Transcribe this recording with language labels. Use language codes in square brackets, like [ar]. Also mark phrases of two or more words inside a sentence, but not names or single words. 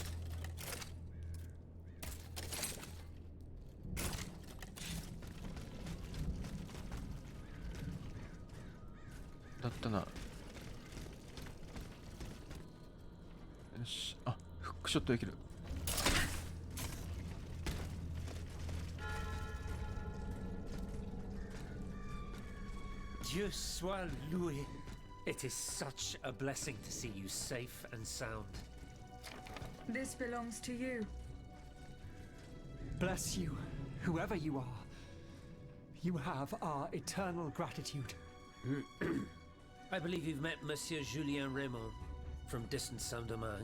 [ja] だったな。よし、あ、フックショットできる。 [fr] Dieu soit loué. [en] It is such a blessing to see you safe and sound. This belongs to you. Bless you, whoever you are. You have our eternal gratitude. I believe you've met Monsieur Julien Raymond from distant Saint-Domingue.